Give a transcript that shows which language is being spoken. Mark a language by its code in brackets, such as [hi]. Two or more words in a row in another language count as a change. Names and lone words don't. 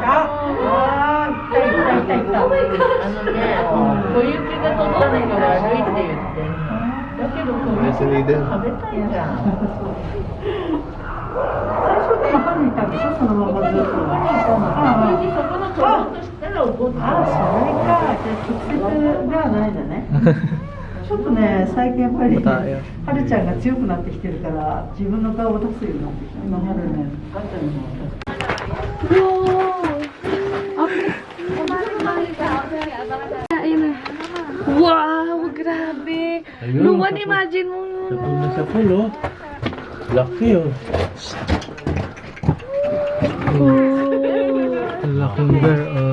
[en] Yes, Eliden. [tl] Bata yan. [ja] はるちゃんが強くなってきてるから自分の顔を出すようになってきた今までねはるちゃんの [tl] Wow, grabe. Ayun, Luwan, sa- imagine mo yun. Sa pool na sa pool, oh. Laki, oh. Ang laking bear oh.